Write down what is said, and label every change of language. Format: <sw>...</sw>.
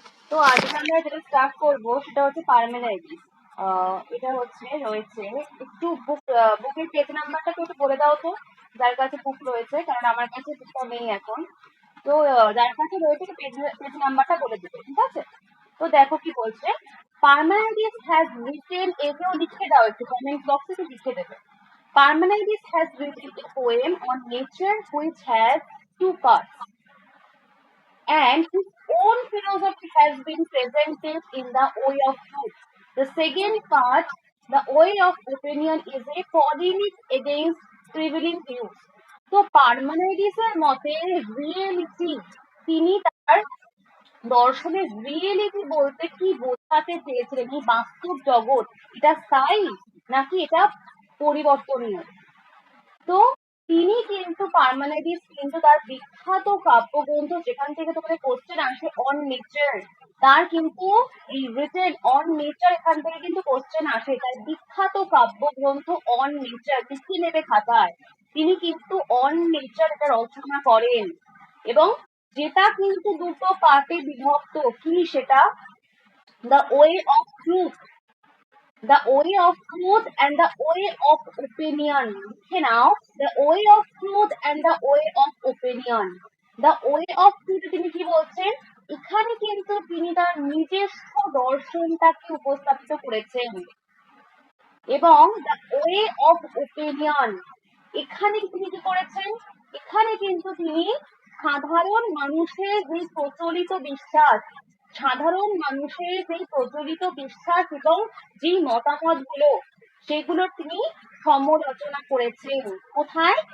<bn>তো আজকে আমরা যেটা স্টার্ট করবো সেটা হচ্ছে পারমেনাইটিস। এটা হচ্ছে রয়েছে একটু বুকের পেজ নাম্বারটা একটু বলে দাও তো, যার কাছে বুক রয়েছে, কারণ আমার কাছে বুকটা নেই এখন। তো যার কাছে রয়েছে পেজ পেজ নাম্বারটা বলে দেবে, ঠিক আছে? তো দেখো কি বলছে, পারমেনাইটিস</bn> <en>has written,</en> <bn>একেও লিখে দাও, একটু কমেন্ট বক্সে একটু লিখে দেবে।</bn> <en>Parmenides has written a poem on nature which has two parts, and his own philosophy has been presented in the way of truth. The second part, the way of opinion, is a polemic against prevailing views.</en> <bn>তো পার্মানাইডিসের মতে reality, তিনি তার দর্শনের reality বলতে কি বোঝাতে চেয়েছিলেন, এই বাস্তব জগৎ এটা স্থায়ী নাকি এটা পরিবর্তনীয়। তো তিনি কিন্তু পার্মানেন্টিস কিন্তু তার বিখ্যাত কাব্যগ্রন্থ, যেখান থেকে তোমাদের কোশ্চেন আসে অন নেচার, তার কিন্তু এই রিটেন অন নেচার, এখান থেকে কিন্তু কোশ্চেন আসে, তার বিখ্যাত কাব্যগ্রন্থ অন নেচার লিখে নেবে খাতায়। তিনি কিন্তু অন নেচার এটা রচনা করেন, এবং যেটা কিন্তু দুটো পার্টে বিভক্ত। কি সেটা?</bn> <en>The way of truth, the way of truth and the way of opinion.</en> <bn>লিখে নাও,</bn> <en>the way of truth and the way of opinion. The way of truth</en> <bn>তিনি কি বলছেন, এখানে কিন্তু তিনি তার নিজস্ব দর্শনটাকে উপস্থাপিত করেছেন, এবং</bn> <en>the way of opinion,</en> <bn>এখানে তিনি কি করেছেন, এখানে কিন্তু তিনি সাধারণ মানুষের যে প্রচলিত বিশ্বাস, সাধারণ মানুষের যে প্রচলিত বিশ্বাস এবং যে মতামত গুলো, সেগুলো তিনি সমালোচনা করেছেন। কোথায়?</bn>